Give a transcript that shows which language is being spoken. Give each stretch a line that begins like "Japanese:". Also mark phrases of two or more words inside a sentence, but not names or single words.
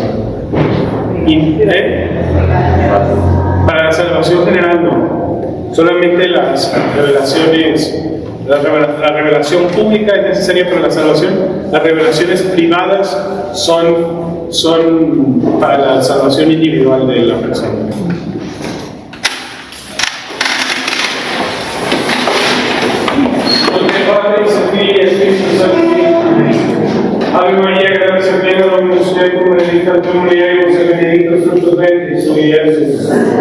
Spanish: Y, para la salvación general no. Solamente las revelaciones, la revelación pública es necesaria para la salvación. Las revelaciones privadas son para la salvación individual de la persona. Ave María, gracia plena,
Latin: Dominus tecum, benedicta tu mulieribus et benedictus fructus ventris tui, Iesus.